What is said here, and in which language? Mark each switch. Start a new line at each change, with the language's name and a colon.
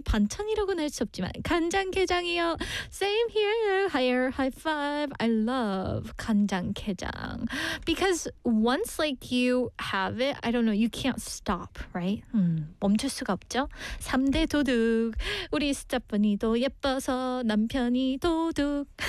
Korean: 반찬이라고는 할 수 없지만 간장 게장이요.
English: Same here. Higher, high five. I love 간장 게장. Because once like you have it, I don't know, you can't stop, right?
Korean: 멈출 수가 없죠. 3대 도둑. 우리 스테파니도 예뻐서 남편이 도둑.